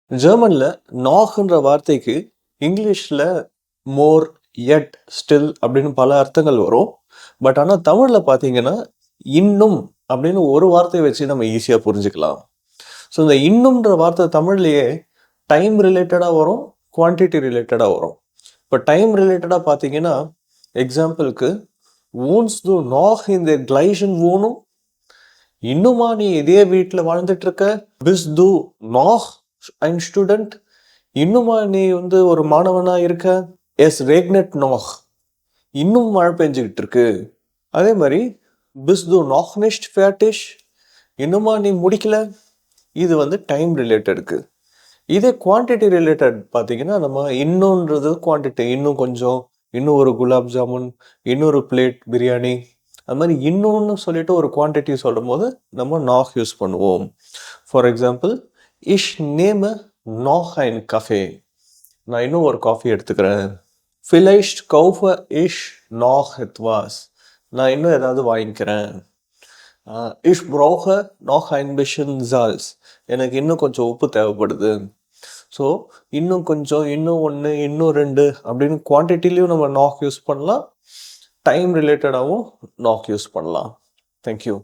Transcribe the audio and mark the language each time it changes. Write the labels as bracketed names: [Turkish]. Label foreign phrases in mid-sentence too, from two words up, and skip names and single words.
[Tamil] ஜெர்மன்ல நாக்ன்ற வார்த்தைக்கு இங்கிலீஷ்ல [English] more, yet, still [Tamil] அப்படின்னு பல அர்த்தங்கள் வரும். பட் ஆனா தமிழ்ல பார்த்தீங்கன்னா, இன்னும் அப்படின்னு ஒரு வார்த்தைய வச்சு நம்ம ஈஸியா புரிஞ்சுக்கலாம். ஸோ இந்த இன்னும்ன்ற வார்த்தை தமிழ்லயே [English] time related [Tamil] வரும், [English] quantity related [Tamil] வரும். இப்போ [English] time related [Tamil] பார்த்தீங்கன்னா, எக்ஸாம்பிளுக்கு [German] "wohnst du noch in der gleichen Wohnung?" [Tamil] இன்னுமா நீ இதே வீட்டில் வாழ்ந்துட்டு இருக்க? [German] "Bist du noch ein Student?" [Tamil] இன்னுமா நீ ஒரு மாணவனா இருக்க? [German] "Es regnet noch." [Tamil] இன்னும் மழை பெஞ்சுக்கிட்டு இருக்கு. அதே மாதிரி [German] "Bist du noch nicht fertig?" [Tamil] இன்னுமா நீ முடிக்கல? இது [English] time related. [Tamil] இதே [English] quantity related [Tamil] பார்த்தீங்கன்னா, நம்ம இன்னும்ன்றது குவான்டிட்டி. இன்னும் கொஞ்சம், இன்னும் ஒரு குலாப் ஜாமுன், இன்னொரு பிளேட் பிரியாணி. அது மாதிரி இன்னொன்னு சொல்லிட்டு ஒரு குவான்டிட்டி சொல்லும்போது நம்ம நாக் யூஸ் பண்ணுவோம். [English] for example, [German] "Ich nehme noch ein Kaffee." [Tamil] நான் இன்னும் ஒரு காஃபி எடுத்துக்கிறேன். [German] "Vielleicht kaufe ich noch etwas." [Tamil] நான் இன்னும் ஏதாவது வாங்கிக்கிறேன். [German] "Ich brauche noch ein bisschen Salz." [Tamil] எனக்கு இன்னும் கொஞ்சம் உப்பு தேவைப்படுது. ஸோ இன்னும் கொஞ்சம், இன்னும் 1, இன்னும் 2 அப்படின்னு குவான்டிட்டிலையும் நம்ம நாக் யூஸ் பண்ணலாம். டைம் ரிலேட்டடாகவும் நாக் யூஸ் பண்ணலாம். தேங்க்யூ.